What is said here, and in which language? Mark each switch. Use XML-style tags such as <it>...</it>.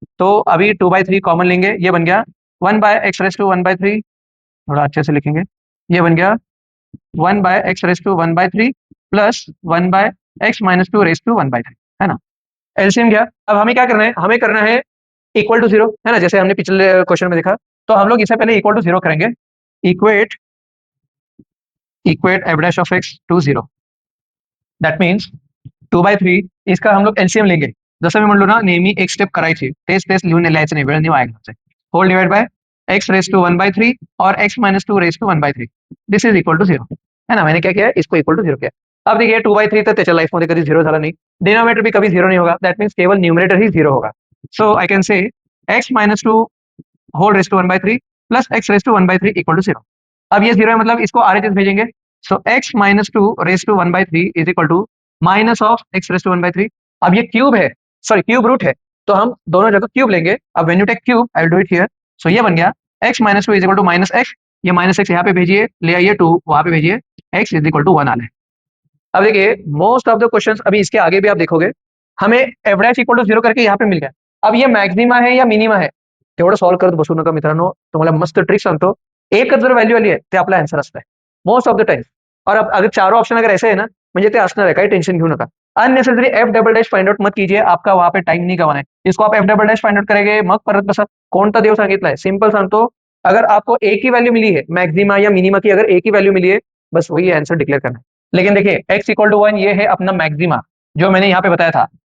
<hi>तो अभी 2/3 कॉमन लेंगे, ये बन गया 1/x रेस टू 1/3, थोड़ा अच्छे से लिखेंगे, ये बन गया 1/x raise to 1/3 plus 1/x-2 raise to 1/3, है ना। एलसीएम गया। अब हमें क्या करना है, हमें करना है इक्वल टू 0, है ना, जैसे हमने पिछले क्वेश्चन में देखा। तो हम लोग इसे पहले इक्वल टू 0 करेंगे। Equate equate F dash of x to 0, that means 2/3, इसका हम लोग एलसीएम लेंगे।</hi> <mr>जसं मी म्हणलो ना, नेहमी एक स्टेप करायची, तेच लिहून लिहायचं नाही, वेळ नाही वाया घालवायचा.</mr> <en>Whole divide by x raise to 1/3 और x-2 raise to 1/3, this is equal to 0, है ना।</en> <hi>मैंने क्या किया, इसको इक्वल टू 0 किया। अब देखिए 2/3</hi> <mr>तर त्याच्या लाईफमध्ये कधी 0 झाला नाही,</mr> <hi>डिनोमिनेटर भी कभी 0 नहीं होगा, दैट मीन्स केवल न्यूमरेटर ही 0 होगा।</hi> <en>So I can say x-2 whole raise to 1/3 plus x raise to 1/3 equal to 0।</en> <hi>अब ये 0 है, मतलब इसको RHS भेजेंगे।</hi> <en>so x-2 raise to 1/3 is equal to minus of x</en> <hi>raise to 1/3। अब ये क्यूब है, सॉरी क्यूब रूट है, तो हम दोनों जगह क्यूब लेंगे। अब</hi> <en>When you take cube, I will do it here.</en> <hi>सो ये बन गया x minus two is equal to minus x, ये माइनस एक्स यहाँ पे भेजिए, ले आइए 2 वहां पे भेजिए, x इज इक्वल टू 1 आना है। अब देखिए मोस्ट ऑफ द क्वेश्चन अभी इसके आगे भी आप देखोगे हमें एफ डैश इक्वल टू 0 करके यहाँ पे मिल गया। अब ये मैक्सिमा है या मिनिमा है</hi> <mr>तेवढं सॉल्व करत बसू नका मित्रांनो, तुम्हाला मस्त ट्रिक सांगतो। एकच जर व्हॅल्यू आली आहे ते आपला आन्सर असतं मोस्ट ऑफ द टाइम।</mr> <hi>और अब अगर चारों ऑप्शन अगर ऐसे है ना</hi> <mr>म्हणजे ते असणार आहे, काही टेंशन घेऊ नका।</mr> <hi>Unnecessary F double dash find out मत कीजिए, आपका वहां पे टाइम नहीं गवाना है। इसको आप F double dash find out करेंगे</hi> <mr>मग परत बसा कोणता देव सांगितलाय, सिंपल सांगतो।</mr> <hi>अगर आपको एक ही वैल्यू मिली है मैक्सिमा या मिनिमा की, अगर एक ही वैल्यू मिली है बस वही आंसर डिक्लेयर करना है। लेकिन देखिए x इक्वल टू 1 ये है अपना मैक्सिमा जो मैंने यहाँ पे बताया था।</hi>